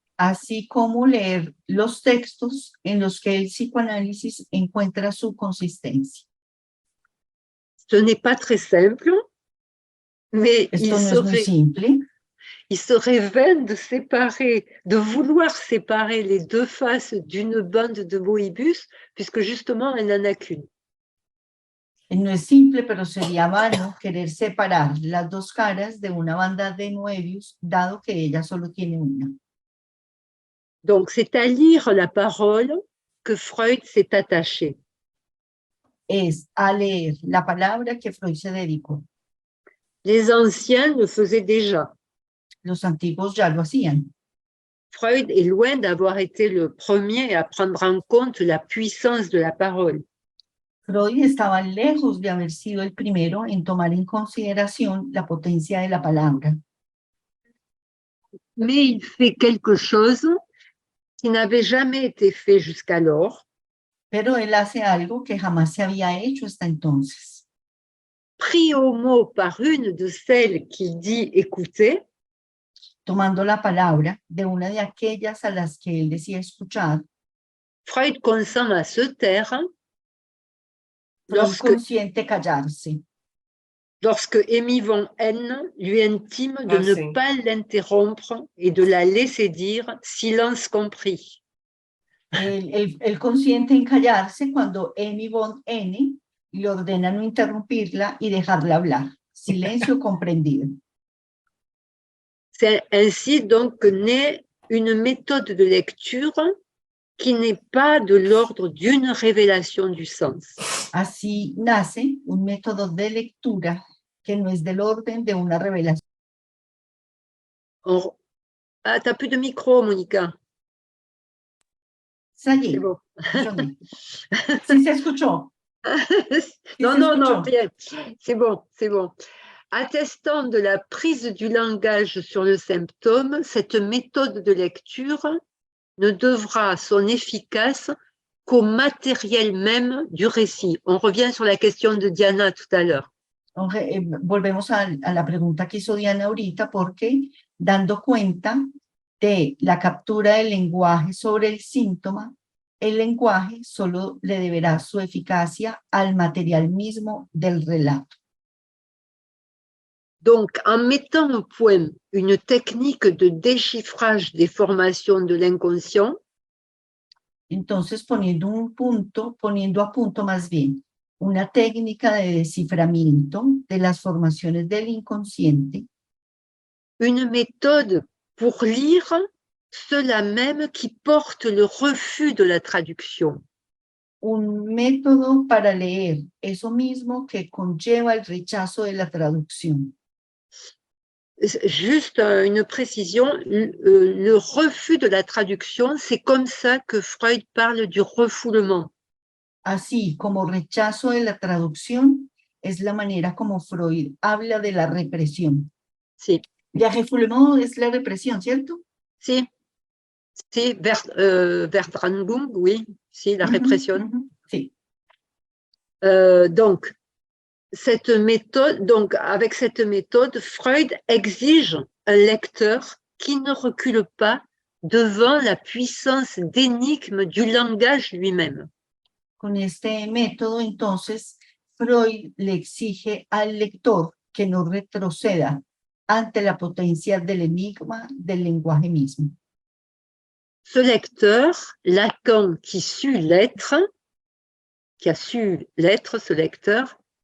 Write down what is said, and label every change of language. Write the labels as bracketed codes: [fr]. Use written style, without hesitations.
[es] así como leer los textos en los que el psicoanálisis encuentra su consistencia. [fr] Ce n'est pas très simple, mais [es] Esto no es muy simple, [fr] il serait vain de séparer, de vouloir séparer les deux faces d'une bande de Moebius, puisque justement, elle n'en a qu'une. [es] no es simple, pero sería vano querer separar las dos caras de una banda de Moebius, dado que ella solo tiene una. [fr] Donc, c'est à lire la parole que Freud s'est attaché. [es] Es a leer la palabra que Freud se dedicó. [fr] Les anciens le faisaient déjà. [es] Los antiguos ya lo hacían. [fr] Freud est loin d'avoir été le premier à prendre en compte la puissance de la parole. [es] Freud estaba lejos de haber sido el primero en tomar en consideración la potencia de la palabra. [fr] Mais il fait quelque chose qui n'avait jamais été fait jusqu'alors. [es] Pero él hace algo que jamás se había hecho hasta entonces. [fr] Pris au mot par une de celles qu'il dit écouter, [es] Tomando la palabra de una de aquellas a las que él decía escuchar, [fr] Freud consent à se taire [es] Freud consiente callarse [fr] lorsque Amy von N lui intime de ne pas l'interrompre et de la laisser dire, silence compris. [es] él consiente en callarse cuando Amy von N le ordena no interrumpirla y dejarla hablar. Silencio comprendido. [fr] C'est ainsi donc que naît une méthode de lecture qui n'est pas de l'ordre d'une révélation du sens. [es] Así nace un método de lectura que no es del orden de una revelación. [fr] Ah, t'as plus de micro, Monica. Ça y est, C'est bon. [es] sí se escuchó. [fr] Non, rien. C'est bon, c'est bon. Attestant de la prise du langage sur le symptôme, cette méthode de lecture ne devra son efficace qu'au matériel même du récit. On revient sur la question de Diana tout à l'heure. [es] Volvemos a la pregunta que hizo Diana ahorita, porque dando cuenta de la captura del lenguaje sobre el síntoma, el lenguaje solo le deberá su eficacia al material mismo del relato. [fr] Donc, en mettant au point une technique de déchiffrage des formations de l'inconscient, [es] entonces poniendo a punto más bien una técnica de desciframiento de las formaciones del inconsciente, [fr] une méthode pour lire ceux-là même qui portent le refus de la traduction. [es] Un método para leer eso mismo que conlleva el rechazo de la traducción. [fr] Juste une précision, le refus de la traduction, c'est comme ça que Freud parle du refoulement. [es] Así como rechazo de la traducción es la manera como Freud habla de la represión. Sí. Le refoulement es la represión, ¿cierto? Sí, sí, Verbrandung, oui, sí, [fr] la répression. [es] Sí. [fr] Donc, avec cette méthode, Freud exige un lecteur qui ne recule pas devant la puissance d'énigme du langage lui-même. [es] Con este método, entonces, Freud le exige al lector que no retroceda ante la potencia del enigma del lenguaje mismo. [fr] Ce lecteur, Lacan qui a su l'être, ce lecteur,